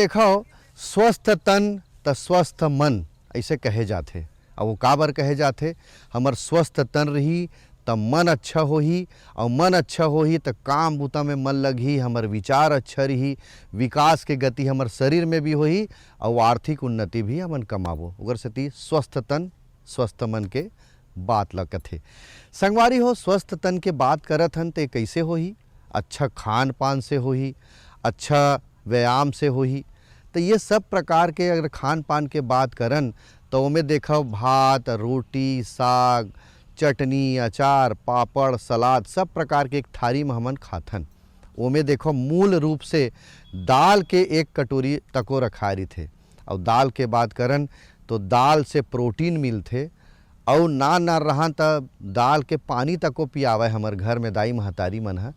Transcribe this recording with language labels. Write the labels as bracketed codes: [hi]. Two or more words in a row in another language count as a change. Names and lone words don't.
[hne] देखो स्वस्थ तन त स्वस्थ मन ऐसे कहे जाते, और वो काबर कहे जाते, हमर स्वस्थ तन रही त मन अच्छा होही, और मन अच्छा होही त काम बूता में मन लगही, हमर विचार अच्छा रही, विकास के गति हमर शरीर में भी होही, और आर्थिक उन्नति भी हमन कमाबो। उगर सेती स्वस्थ तन स्वस्थ मन के बात ल कथे। संगवारी हो स्वस्थ तन के बात करत हन ते कैसे होही, अच्छा खान पान से होही, अच्छा व्यायाम से होही। तो ये सब प्रकार के अगर खान पान के बात करन तो ओमें देखो भात रोटी साग चटनी अचार पापड़ सलाद सब प्रकार के एक थारी में हमन खाथन। ओमें देखो मूल रूप से दाल के एक कटोरी तको रखारी थे, और दाल के बात करन तो दाल से प्रोटीन मिलते, और ना रहा त दाल के पानी तको पियावे हमर घर में दाई महतारी मन है।